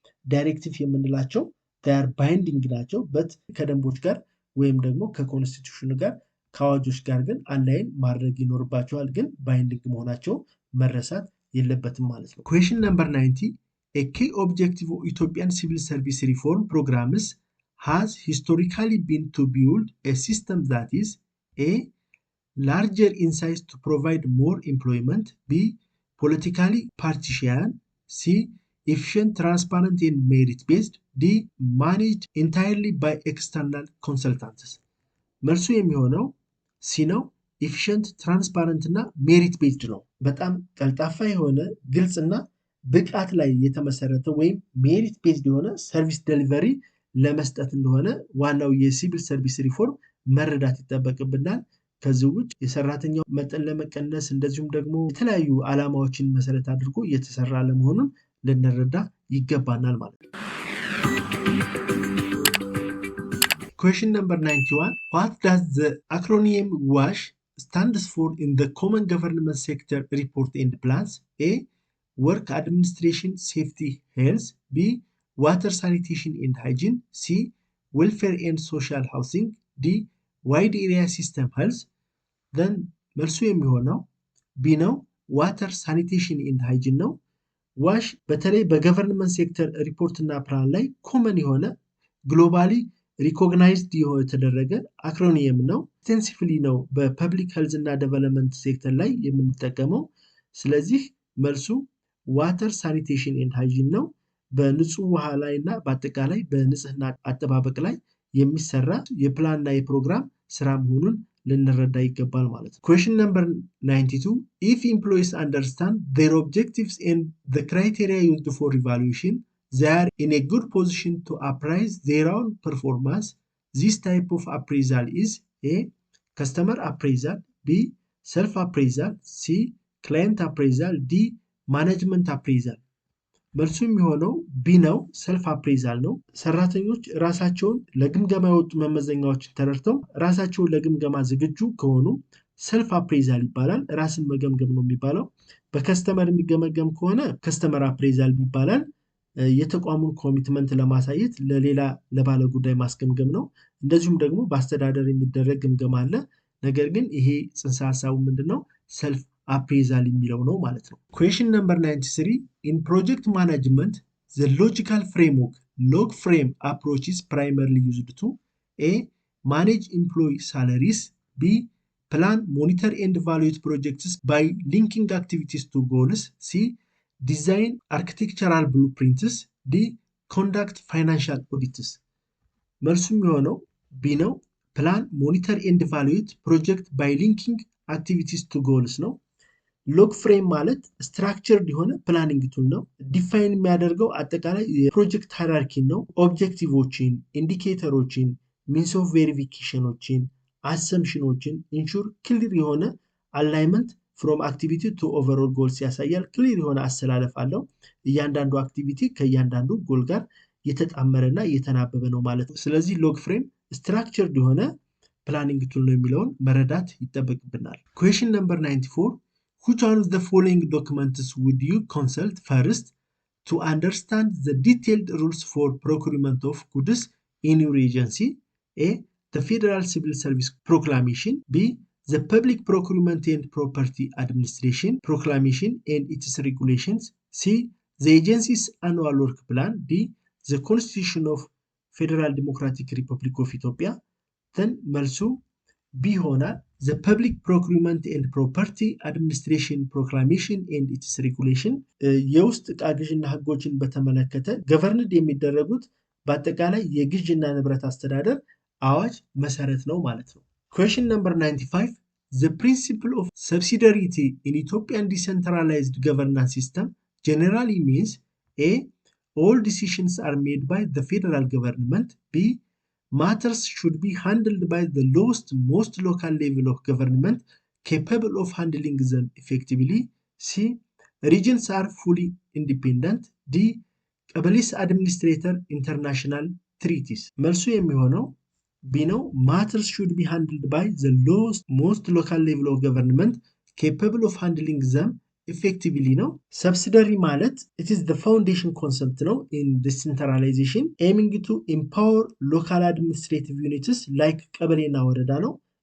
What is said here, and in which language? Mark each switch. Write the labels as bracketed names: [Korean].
[Amharic] ዳይሬክቲቭ የምንላቸው ዳር ባይንዲንግ ናቸው በት ከደንቦች ጋር ወይም ደግሞ ከኮንስቲቱሽኑ ጋር ከአዋጆች ጋር ግን አላይን ማድረግ ይኖርባቸዋል። ግን ባይንዲንግ መሆናቸው መረሳት የለበትም ማለት ነው። [English] Question number 90 A key objective of Ethiopian civil service reform programs has historically been to build a system that is A. larger in size to provide more employment, B. politically partisan, C. efficient, transparent and merit-based, D. managed entirely by external consultants. [Amharic] መልሱ የሚሆነው ሲ ነው። [English] efficient, transparent [Amharic] እና merit-based ነው። በጣም ቀልጣፋ የሆነ ግልጽና ብቃት ላይ የተመሰረተ ወይም merit-based የሆነ ሰርቪስ ዴሊቨሪ ለመስጠት እንደሆነ ዋናው የሲቪል ሰርቪስ ሪፎርም መረዳት ይጠበቅብናል። ከዚህ ውጭ የሰራተኛው መጠን ለመቀነስ እንደዚሁም ደግሞ የተለያዩ ዓላማዎችን መሰረት አድርጎ እየተሰራ ለመሆኑን ልንረዳ ይገባናል ማለት ነው። [English] Question number 91 What does the acronym WASH stands for in the Common Government Sector Report and Plans? A. Work Administration Safety Health, B. Water Sanitation and Hygiene, C. Welfare and Social Housing, D. Wide Area System Health. [Amharic] Then መልሱ የሚሆነው ቢ ነው። ዋተር ሳኒቴሽን ኤንድ ሃይጂን ነው። ዋሽ በተለይ በገቨርንመንት ሴክተር ሪፖርት እና ፕላን ላይ ኮመን የሆነ ግሎባሊ ሪኮግናይዝድ የተደረገ አክሮኒየም ነው። ኤክስቴንሲቭሊ ነው በፐብሊክ ሄልዝ እና ዴቨሎፕመንት ሴክተር ላይ የምንጠቀመው። ስለዚህ መልሱ ዋተር ሳኒቴሽን ኤንድ ሃይጂን ነው። በንጹህ ውሃ ላይ እና በአጠቃላይ በንጽህና አጠባበቅ ላይ የሚሰራ የፕላን እና የፕሮግራም ስራ መሆኑን ልንረዳ ይገባል ማለት ነው። [English] Question number 92 If employees understand their objectives and the criteria used for evaluation, they are in a good position to appraise their own performance, this type of appraisal is A. Customer appraisal, B. Self appraisal, C. Client appraisal, D. Management appraisal. [Amharic] መልሱ የሚሆነው ቢ ነው። ሰልፍ አፕሬዛል ነው። ሰራተኞች ራሳቸውን ለግምገማ የወጡ መመዘኛዎችን ተረድተው ራሳቸውን ለግምገማ ዝግጁ ከሆኑ ሰልፍ አፕሬዛል ይባላል። ራስን መገምገም ነው የሚባለው። በከስተመር የሚገመገም ከሆነ ከስተመር አፕሬዛል ይባላል። የተቋሙን ኮሚትመንት ለማሳየት ለሌላ ለባለ ጉዳይ ማስገምገም ነው። እንደዚሁም ደግሞ በአስተዳደር የሚደረግ ግምገማ አለ። ነገር ግን ይሄ ጽንሰ ሐሳቡ ምንድነው? ሰልፍ appraisal የሚለው ነው ማለት ነው። [English] Question number 93. In project management, the logical framework log frame approach is primarily used to A. Manage employee salaries, B. Plan, monitor and evaluate projects by linking activities to goals, C. Design architectural blueprints, D. Conduct financial audits. [Amharic] መልሱ የሚሆነው B ነው። [English] Plan, monitor and evaluate project by linking activities to goals [Amharic] ነው። ሎግ ፍሬም ማለት ስትራክቸርድ የሆነ ፕላኒንግ ቱል ነው። ዲፋይን የሚያደርገው አጠቃላይ የፕሮጀክት ሃይራርኪን ነው። ኦብጀክቲቮችን፣ ኢንዲኬተሮችን፣ ሚንስ ኦፍ ቬሪፊኬሽኖችን፣ አሰምሽኖችን ኢንሹር ክሊር የሆነ [English] አላይመንት ፍሮም አክቲቪቲ ቱ ኦቨርኦል ጎልስ [Amharic] ያሳያል። ክሊር የሆነ አሰላለፍ አለው። እያንዳንዱ አክቲቪቲ ከእያንዳንዱ ጎል ጋር የተጣመረና የተናበበ ነው ማለት ነው። ስለዚህ ሎግ ፍሬም ስትራክቸርድ የሆነ ፕላኒንግ ቱል ነው የሚለውን መረዳት ይጠበቅብናል። [English] ኩዌሽን ነምበር 94. Which one of the following documents would you consult first to understand the detailed rules for procurement of goods in your agency? A. The Federal Civil Service Proclamation. B. The Public Procurement and Property Administration Proclamation and its regulations. C. The agency's annual work plan. D. The Constitution of Federal Democratic Republic of Ethiopia. [Amharic] Then መልሱ B ይሆናል። [English] The Public Procurement and Property Administration Proclamation and its regulation [Amharic] የውስጥ ዕቃ ግዥና ህጎችን በተመለከተ ገቨርንድ የሚደረጉት በአጠቃላይ የግዥና ንብረት አስተዳደር አዋጅ መሰረት ነው ማለት ነው። [English] Question number 95. The principle of subsidiarity in Ethiopian decentralized governance system generally means A. All decisions are made by the federal government. B. Matters should be handled by the lowest, most local level of government capable of handling them effectively. C. Regions are fully independent. D. ቀበሌስ administrator international treaties. [Amharic] መልሱ የሚሆነው B ነው። [English] Matters should be handled by the lowest, most local level of government capable of handling them effectively ነው። Subsidiary ማለት it is the foundation concept ነው in decentralization aiming to empower local administrative units like ቀበሌና ወረዳ ነው።